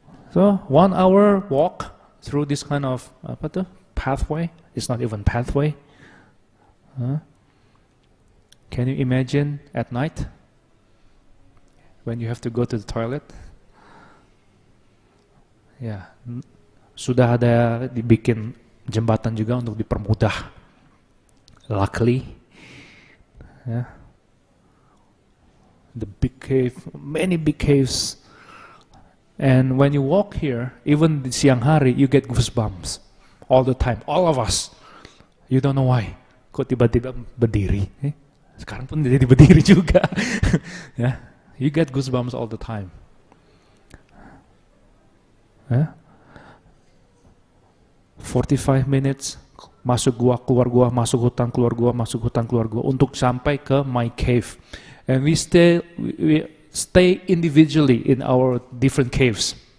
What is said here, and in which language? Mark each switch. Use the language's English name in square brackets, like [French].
[English] So 1 hour walk through this kind of pathway. It's not even pathway. Can you imagine at night when you have to go to the toilet? [Indonesian] Ya, sudah ada dibikin jembatan juga untuk dipermudah. [English] Luckily, the big cave, many big caves. And when you walk here, even [Indonesian] di siang hari, [English] you get goosebumps all the time. All of us. You don't know why. [Indonesian] Kok tiba-tiba berdiri? Sekarang pun jadi berdiri juga. [English] You get goosebumps all the time. 45 minutes [Indonesian] masuk gua, keluar gua, masuk hutan, keluar gua, masuk hutan, keluar gua untuk sampai ke [English] my cave. And we stay individually in our different caves.